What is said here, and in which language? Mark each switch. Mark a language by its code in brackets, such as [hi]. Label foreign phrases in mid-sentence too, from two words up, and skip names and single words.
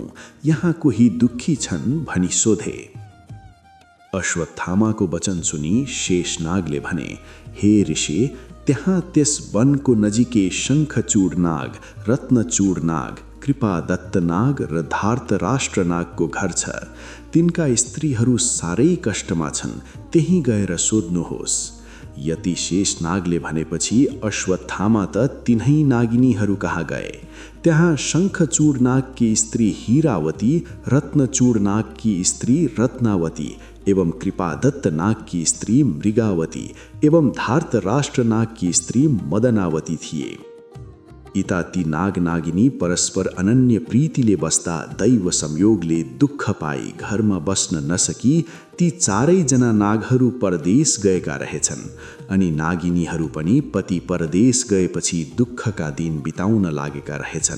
[ne] यहाँ कोही दुःखी छन् भनी सोधे। अश्वत्थामाको वचन सुनी शेषनागले भने, हे ऋषि, त्यहाँ त्यस वनको नजिकै शङ्खचूड नाग, रत्नचूड नाग, कृपादत्त नाग र धार्तराष्ट्र नागको घर छ। तिनका स्त्रीहरू साह्रै कष्टमा छन्, त्यहीँ गएर सोध्नुहोस्। यति शेषनागले भनेपछि अश्वत्थामा त तिनै नागिनीहरू कहाँ गए। त्यहाँ शङ्खचूड नागकी स्त्री हीरावती, रत्नचूड नागकी स्त्री रत्नावती एवं कृपादत्त नाग की स्त्री मृगावती एवं धार्तराष्ट्र नाग की स्त्री मदनावती थिए। इता ती नाग नागिनी परस्पर अनन्य प्रीतिले बस्दा दैव संयोगले दुःख पाई घरमा बस्न नसकी ती चारैजना नागहरू परदेश गएका रहेछन्। अनि नागिनीहरू पनि पति परदेश गएपछि दुःखका दिन बिताउन लागेका रहेछन्।